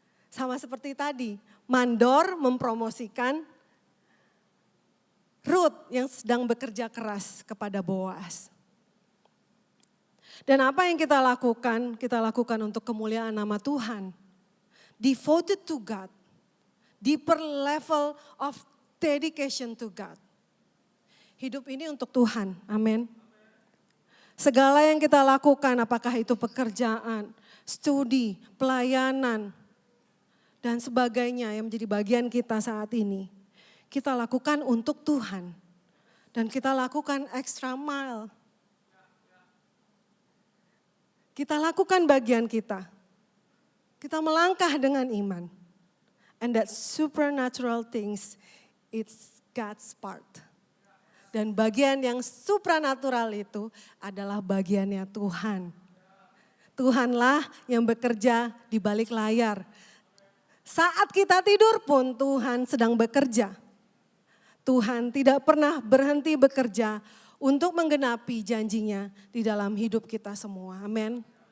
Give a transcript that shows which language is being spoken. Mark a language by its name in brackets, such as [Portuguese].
[Indonesian] Sama seperti tadi, Mandor mempromosikan Rut yang sedang bekerja keras kepada Boas. Dan apa yang kita lakukan? Kita lakukan untuk kemuliaan nama Tuhan. [English] Devoted to God. Deeper level of dedication to God. [Indonesian] Hidup ini untuk Tuhan, amin. Segala yang kita lakukan, apakah itu pekerjaan, studi, pelayanan, dan sebagainya yang menjadi bagian kita saat ini. Kita lakukan untuk Tuhan. Dan kita lakukan [English] extra mile. [Indonesian] Kita lakukan bagian kita. Kita melangkah dengan iman. [English] And that supernatural things, it's God's part. [Indonesian] Dan bagian yang supranatural itu adalah bagiannya Tuhan. Tuhanlah yang bekerja di balik layar. Saat kita tidur pun Tuhan sedang bekerja. Tuhan tidak pernah berhenti bekerja untuk menggenapi janjinya di dalam hidup kita semua. Amin.